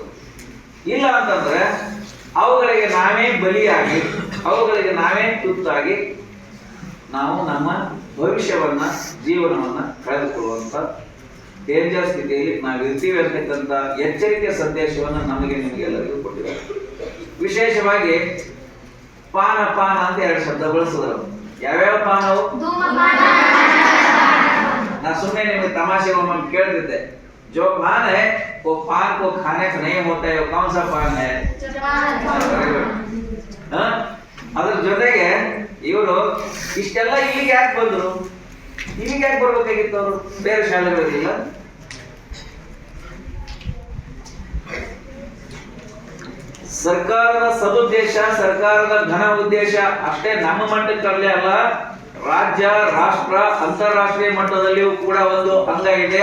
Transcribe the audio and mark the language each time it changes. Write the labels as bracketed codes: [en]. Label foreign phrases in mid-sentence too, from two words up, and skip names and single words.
[kn] ಇಲ್ಲ ಅಂತಂದ್ರೆ ಅವುಗಳಿಗೆ ನಾವೇ ಬಲಿಯಾಗಿ, ಅವುಗಳಿಗೆ ನಾವೇ ತುತ್ತಾಗಿ ನಾವು ನಮ್ಮ ಭವಿಷ್ಯವನ್ನ, ಜೀವನವನ್ನ ಕಳೆದುಕೊಳ್ಳುವಂತ ಡೇಂಜರ್ ಸ್ಥಿತಿಯಲ್ಲಿ ನಾವು ಇರ್ತೀವಿ ಅಂತಕ್ಕಂಥ ಎಚ್ಚರಿಕೆ ಸಂದೇಶವನ್ನು ನಿಮಗೆಲ್ಲರಿಗೂ ಕೊಟ್ಟಿದ್ದಾರೆ. ವಿಶೇಷವಾಗಿ ಪಾನ ಅಂತ 2 ಶಬ್ದ ಬಳಸಿದ್ರು. ಯಾವ್ಯಾವ ಪಾನವು? ನಾ ಸುಮ್ಮನೆ ನಿಮ್ಗೆ ತಮಾಷೆ ಒಮ್ಮೆ ಕೇಳ್ತಿದ್ದೆ, [hi] जो पान है वो पान को खाने से नहीं होता है, वो कौन सा पान है? [kn] ಅದ್ರ ಜೊತೆಗೆ ಇವರು ಇಷ್ಟೆಲ್ಲ ಇಲ್ಲಿಗೆ ಯಾಕೆ ಬಂದ್ರು? ಇಲ್ಲಿಗೆ ಯಾಕೆ ಬರ್ಬೇಕಾಗಿತ್ತು? ಅವರು ಬೇರೆ ಶಾಲೆಗಳಿಲ್ಲ. ಸರ್ಕಾರದ ಸದುದ್ದೇಶ, ಸರ್ಕಾರದ ಘನ ಉದ್ದೇಶ ಅಷ್ಟೇ ನಮ್ಮ ಮಟ್ಟಕ್ಕಲ್ಲೇ ಅಲ್ಲ, ರಾಜ್ಯ, ರಾಷ್ಟ್ರ, ಅಂತಾರಾಷ್ಟ್ರೀಯ ಮಟ್ಟದಲ್ಲಿಯೂ ಕೂಡ ಒಂದು ಅಂಗ ಇದೆ.